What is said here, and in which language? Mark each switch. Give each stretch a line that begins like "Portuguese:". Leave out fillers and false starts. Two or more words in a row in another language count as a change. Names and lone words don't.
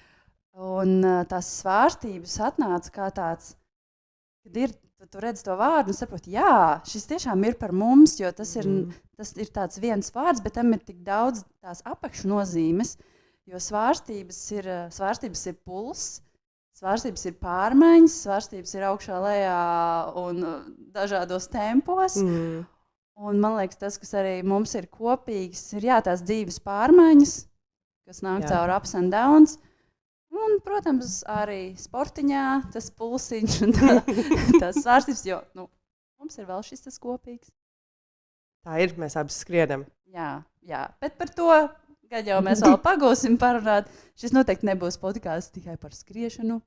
Latvian: Un tās svārstības atnāca kā tāds, kad tu redzi to vārdu un saproti, šis tiešām ir par mums, jo tas ir tāds viens vārds, bet tam ir tik daudz tās apakšnozīmes, jo svārstības ir pulss, svārstības ir pārmaiņas, svārstības ir augšā lejā un dažādos tempos. Un man liekas, tas, kas arī mums ir kopīgs, ir tās dzīves pārmaiņas, kas nāk caur
English: ups and downs.
Latvian: Un, protams, arī sportiņā tas pulsiņš un tās svārstības, jo mums ir vēl šis tas kopīgs. Tā ir, mēs abi skrienam. Jā, bet par to, kad jau mēs vēl pagūsim parunāt, šis noteikti nebūs podkāsts tikai par skriešanu.